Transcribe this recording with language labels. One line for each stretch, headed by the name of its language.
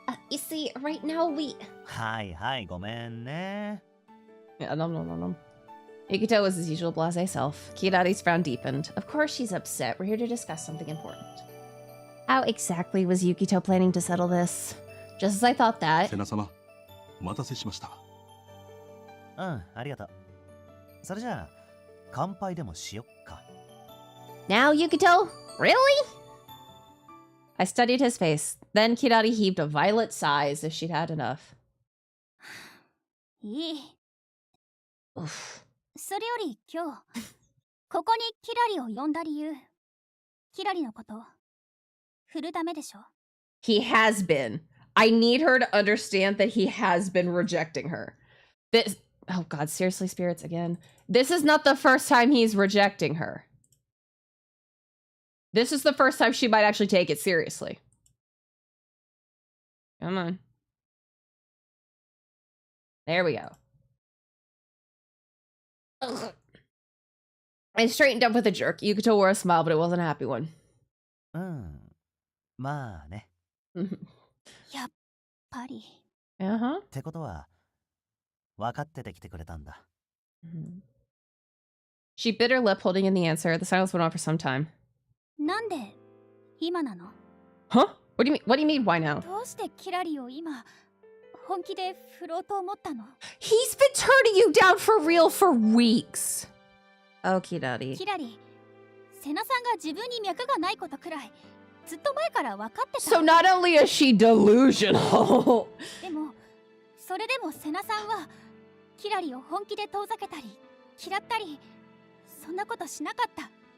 English: You see, right now we...
Japanese: はいはい、ごめんね。
English: Yeah, no. Yukito was his usual blasé self. Kidati's frown deepened. Of course she's upset. We're here to discuss something important. How exactly was Yukito planning to settle this? Just as I thought that...
Japanese: セナ様、お待たせしました。うん、ありがとう。それじゃあ、乾杯でもしよっか。
English: Now, Yukito? Really? I studied his face. Then Kidati heaved a violent sigh as if she'd had enough.
Japanese: いい。 Oof. それより今日ここにキラリを呼んだ理由。キラリのこと振るためでしょ。
English: He has been. I need her to understand that he has been rejecting her. This... Oh god, seriously, spirits again. This is not the first time he's rejecting her. This is the first time she might actually take it seriously. Come on. There we go. Ugh. I straightened up with a jerk. Yukito wore a smile, but it wasn't a happy one.
Japanese: うん。まあね。やっぱり。 Uh-huh. ってことは、分かってて来てくれたんだ。
English: She bit her lip, holding in the answer. The silence went on for some time.
Japanese: なんで今なの？
English: Huh? What do you mean, why now?
Japanese: どうしてキラリを今本気で振ろうと思ったの？
English: He's been turning you down for real for weeks. Okie dokie.
Japanese: キラリ、セナさんが自分に脈がないことくらいずっと前から分かってた。
English: So not only is she delusional.
Japanese: でもそれでもセナさんはキラリを本気で遠ざけたり嫌ったりそんなことしなかった。